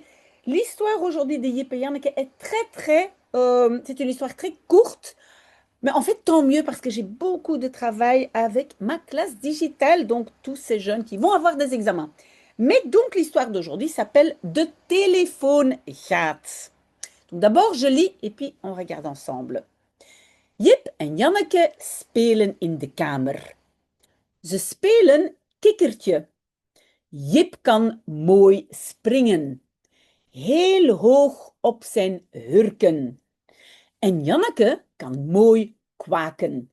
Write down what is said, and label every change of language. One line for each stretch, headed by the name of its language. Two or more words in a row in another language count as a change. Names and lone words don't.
French: L'histoire aujourd'hui des Yip et Janneke est c'est une histoire très courte, mais en fait tant mieux parce que j'ai beaucoup de travail avec ma classe digitale, donc tous ces jeunes qui vont avoir des examens. Mais donc l'histoire d'aujourd'hui s'appelle De téléfoon gaat. Donc d'abord je lis et puis on regarde ensemble.
Dutch: Jip en Janneke spelen in de kamer. Ze spelen kikkertje. Jip kan mooi springen, heel hoog op zijn hurken. En Janneke kan mooi kwaken.